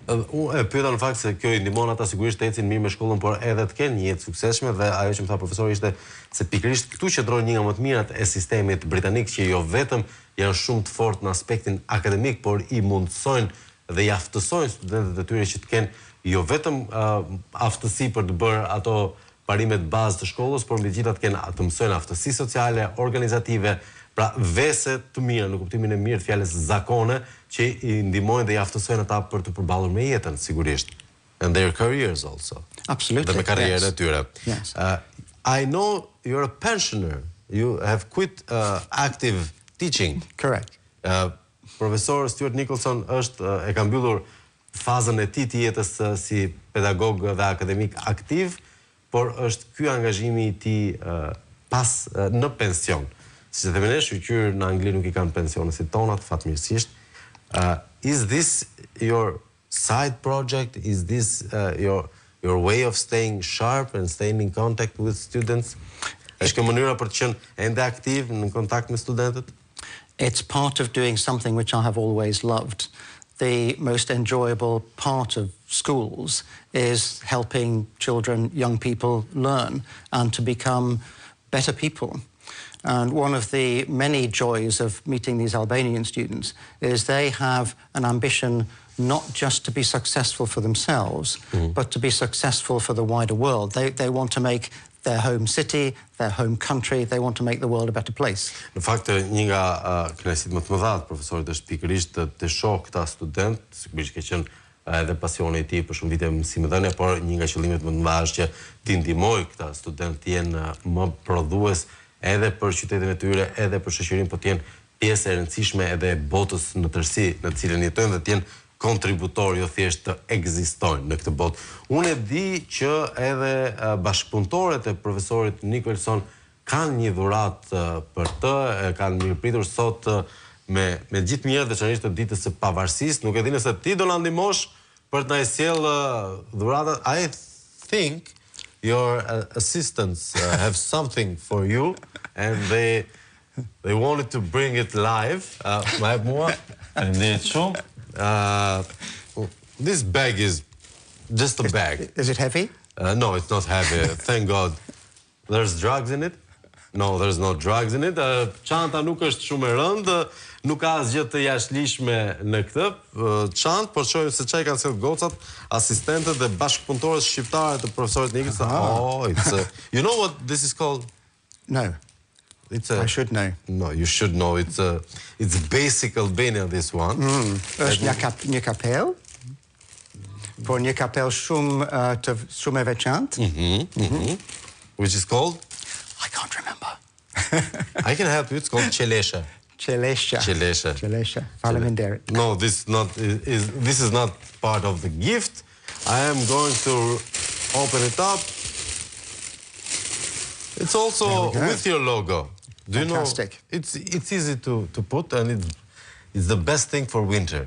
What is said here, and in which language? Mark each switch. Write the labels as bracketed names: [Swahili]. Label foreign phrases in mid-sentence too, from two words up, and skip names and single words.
[Albanian] Unë e pyeta në fakt se kjo I ndihmon ata sigurisht të ecin mirë me shkollën, por edhe të kenë një jetë suksesshme dhe ajo që më tha profesori ishte se pikërisht këtu qëndron një nga më të mirat e sistemit britanik që jo vetëm janë shumë të fortë në aspektin akademik, por I mundsojnë dhe I aftësojnë studentët e tyre që të kenë jo vetëm aftësi për të bërë ato parimet bazë të shkollës, por mbi gjitha të mësojnë aftësi sociale, organizative, pra vese të mira në kuptimin e mirë të fjalës zakone që I ndihmojnë dhe I aftësojnë ata për të përballur me jetën sigurisht. [English] And their careers also. Absolutely. [Albanian] Dhe me karrierën e tyre. [English] Yes. I know you're a pensioner. You have quit active teaching. Correct. [Albanian] Profesor Stuart Nicholson e ka mbyllur fazën e tij të jetës si pedagog dhe akademik aktiv, por është ky angazhimi I tij pas në pension. Si që themi ne, shqyqyrë në Angli nuk I kanë pensionet si tonat, fatmirësisht. [English] Is this your side project? Is this your way of staying sharp and staying in contact with students? [Albanian] Është kjo mënyra për të qenë ende aktiv në kontakt me studentët? [English] It's part of doing something which I have always loved. The most enjoyable part of schools is helping children, young people learn and to become better people. And one of the many joys of meeting these Albanian students is they have an ambition not just to be successful for themselves, but to be successful for the wider world. They want to make their home city, their home country, they want to make the world a better place. [Albanian] Në fakt, një nga kënaqësitë më të mëdha të profesorit është pikërisht të shoh këta student, sigurisht që qenë edhe pasioni I tij për shumë vite mësimdhënie, por një nga qëllimet më të mëdha është që t'i ndihmoj këta student të jenë më prodhues edhe për qytetin e tyre, edhe për shoqërinë, po të jenë pjesë e rëndësishme edhe e botës në tërësi në të cilën jetojnë dhe të jenë kontributor, jo thjesht të ekzistojnë në këtë botë. Unë e di që edhe bashkëpunëtorët e profesorit Nicholson kanë një dhuratë për të, kanë mirëpritur sot me gjithë mirë veçanërisht të ditës së pavarësisë. Nuk e di nëse ti do na ndihmosh për të na sjellë dhuratën. [English] I think your assistants have something for you and they wanted to bring it live. [Albanian] Ma jep mua. Faleminderit shumë. [English] This bag is just a bag. Is it heavy? No, it's not heavy. Thank God. There's drugs in it. No, there's no drugs in it. [Albanian] Çanta nuk është shumë e rëndë, nuk ka asgjë të jashtëligjshme në këtë çantë, por shohim se çfarë kanë sjellë gocat, asistentët dhe bashkëpunëtorët shqiptarë të profesorit Nikës. [English] You know what this is called? No. I should know. No, you should know. It's basic Albanian, this one. [Albanian] Është një kapel, por një kapel shumë e veçantë. [English] Which is called? I can't remember. I can help you. It's called Qelesha. [Albanian] Qelesha. Faleminderit. [English] No, this is not part of the gift. I am going to open it up. It's also with your logo. Do you know? Fantastic. It's easy to put, and it's the best thing for winter.